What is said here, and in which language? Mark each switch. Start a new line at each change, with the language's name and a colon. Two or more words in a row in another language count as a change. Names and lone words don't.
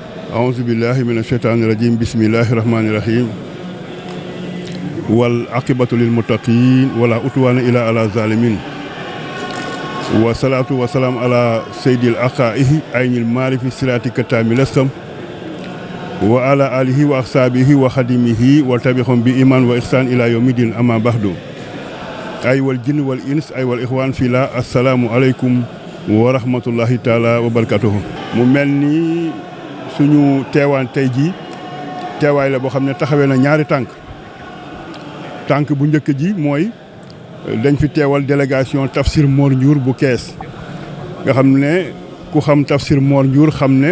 Arabic: أعوذ بالله من الشيطان الرجيم بسم الله الرحمن الرحيم والعاقبة للمتقين ولا عدوان إلا على الظالمين والصلاة والسلام على سيد الأخائه عين المعرفة صراط كتام الأسلم وعلى آله وأصحابه وخدمه وتبعهم بإيمان وإحسان إلى يوم الدين أما بعد أيها الجن والإنس أيها الإخوان في الله السلام عليكم ورحمة الله تعالى وبركاته
Wolof: mu mel ni suñu teewaan tey jii teewaay la boo xam ne taxawee na ñaari tànk bu njëkk ji mooy dañ fi teewal délégation Tafsir Mor Ndiour bu Kees nga xam ne ku xam Tafsir Mor Ndiour xam ne